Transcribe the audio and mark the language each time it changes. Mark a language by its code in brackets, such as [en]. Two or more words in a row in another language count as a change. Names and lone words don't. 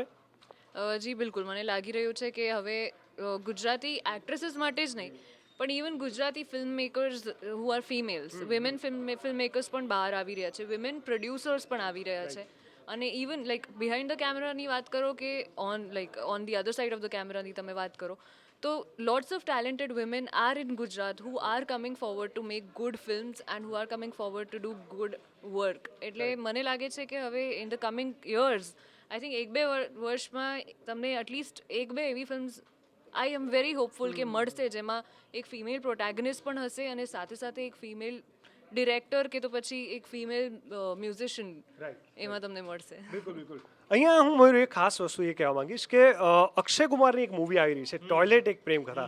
[gu] જી બિલકુલ, મને લાગી રહ્યું છે કે હવે ગુજરાતી એક્ટ્રેસીસ માટે જ નહીં પણ [en] even Gujarati film makers who are females, women film makers [gu] પણ બહાર આવી રહ્યા છે, [en] women producers [gu] પણ આવી રહ્યા છે. [en] અને even like behind the cameraની [gu] વાત કરો કે [en] on the other side of the cameraની [gu] તમે વાત કરો તો [en] lots of talented women are in Gujarat who are coming forward to make good films and who are coming forward to do good work. [gu] એટલે મને લાગે છે કે હવે [en] in the coming years I think [gu] 1-2 વર્ષમાં તમને એટલીસ્ટ 1-2 એવી ફિલ્મ્સ [en] I am very hopeful [gu] કે મળશે જેમાં એક [en] female protagonist [gu] પણ હશે અને સાથે સાથે એક [en] female director [gu] કે તો પછી એક [en] female musician [gu] એમાં તમને મળશે. બિલકુલ અહીંયા હું મયુર એક ખાસ વસ્તુ એ કહેવા માંગીશ કે અક્ષય કુમારની એક મૂવી આવી રહી છે ટોયલેટ એક પ્રેમ કથા.